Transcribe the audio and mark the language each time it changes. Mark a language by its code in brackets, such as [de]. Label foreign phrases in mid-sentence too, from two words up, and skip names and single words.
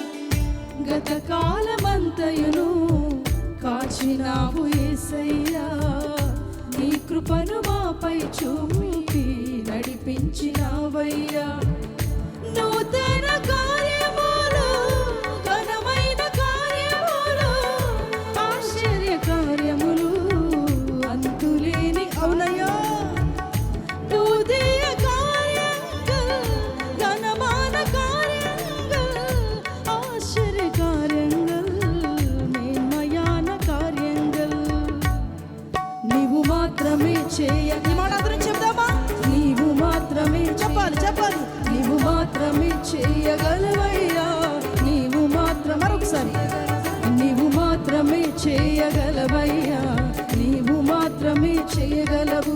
[te] గతకాలమంతయును కాచినావు యేసయ్యా, నీ కృపను మాపై చూపి నడిపించినావయ్యా. నూతన కార్యములు, ఘనమైన కార్యములు, ఆశ్చర్య కార్యములు, అంతులేని అవునయ్యా. [ta] புதிய காரியங்கள், கனமான காரியங்கள், ஆச்சரிய காரியங்கள், மேன்மையான காரியங்கள் [te] నీవు మాత్రమే చేయ. ఈ మాట అందరం చెప్దామా? నీవు మాత్రమే చెప్పాలి చెప్పాలి. నీవు మాత్రమే చేయగలవయ్యా, నీవు మాత్రం మరొకసారి. నీవు మాత్రమే చేయగలవయ్యా, నీవు మాత్రమే చేయగలవు.